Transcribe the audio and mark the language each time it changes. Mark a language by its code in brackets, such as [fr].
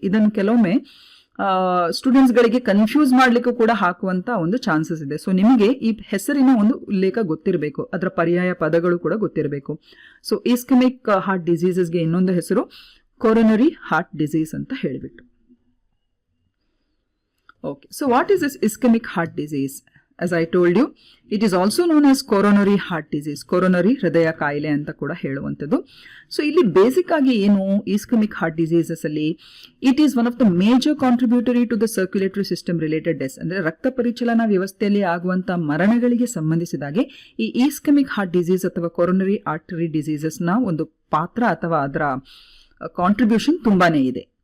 [kn] ಇದನ್ನು ಕೆಲವೊಮ್ಮೆ ಸ್ಟೂಡೆಂಟ್ಸ್ ಗಳಿಗೆ ಕನ್ಫ್ಯೂಸ್ ಮಾಡ್ಲಿಕ್ಕೂ ಕೂಡ ಹಾಕುವಂತ ಒಂದು ಚಾನ್ಸಸ್ ಇದೆ. ಸೊ ನಿಮಗೆ ಈ ಹೆಸರಿನ ಒಂದು ಉಲ್ಲೇಖ ಗೊತ್ತಿರಬೇಕು, ಅದರ ಪರ್ಯಾಯ ಪದಗಳು ಕೂಡ ಗೊತ್ತಿರಬೇಕು. ಸೊ ಇಸ್ಕೆಮಿಕ್ ಹಾರ್ಟ್ ಡಿಸೀಸಸ್ಗೆ ಇನ್ನೊಂದು ಹೆಸರು ಕೊರೊನರಿ ಹಾರ್ಟ್ ಡಿಸೀಸ್ ಅಂತ ಹೇಳಿಬಿಟ್ಟು. [en] Okay, so what is this ischemic heart disease? As I told you, it is also known as coronary heart disease, coronary [kn] ಹೃದಯ ಕಾಯಿಲೆ ಅಂತ ಕೂಡ ಹೇಳುವಂಥದ್ದು. ಸೊ ಇಲ್ಲಿ ಬೇಸಿಕ್ ಆಗಿ ಏನು ಇಸ್ಕೆಮಿಕ್ ಹಾರ್ಟ್ ಡಿಸೀಸಸ್ ಅಲ್ಲಿ [en] it is one of the major contributory to the circulatory system related deaths, [kn] ಅಂದ್ರೆ ರಕ್ತ ಪರಿಚಲನಾ ವ್ಯವಸ್ಥೆಯಲ್ಲಿ ಆಗುವಂತಹ ಮರಣಗಳಿಗೆ ಸಂಬಂಧಿಸಿದಾಗೆ ಈ ಇಸ್ಕೆಮಿಕ್ ಹಾರ್ಟ್ ಡಿಸೀಸ್ ಅಥವಾ ಕೊರೊನರಿ ಆರ್ಟರಿ ಡಿಸೀಸಸ್ ನ ಒಂದು ಪಾತ್ರ ಅಥವಾ ಅದರ ಕಾಂಟ್ರಿಬ್ಯೂಷನ್ ತುಂಬಾನೇ ಇದೆ.